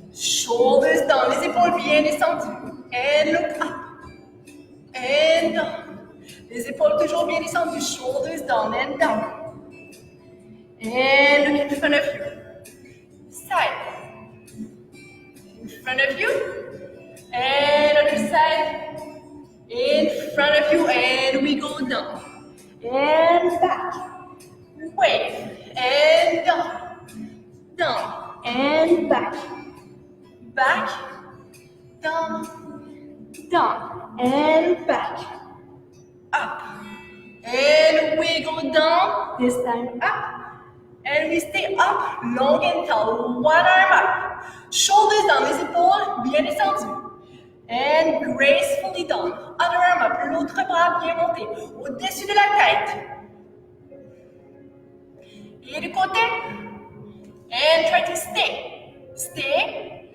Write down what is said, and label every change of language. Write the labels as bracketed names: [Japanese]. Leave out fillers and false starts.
[English] Shoulders down, [French] les épaules bien descendues. [English] And look up. And down. [French] Les épaules toujours bien descendues. [English] Shoulders down and down. And look in front of you. Side. In front of you. And other side. In front of you. And we go down. And back. Wave. And down. And back. Back. Down. And back. Up. And we go down. This time up. And we stay up, long and tall. 1 arm up. Shoulders down, [French] les épaules bien descendues. [English] And gracefully down. Other arm up, [French] l'autre bras bien monté. Au-dessus de la tête. Et du côté. [English] And try to stay. Stay.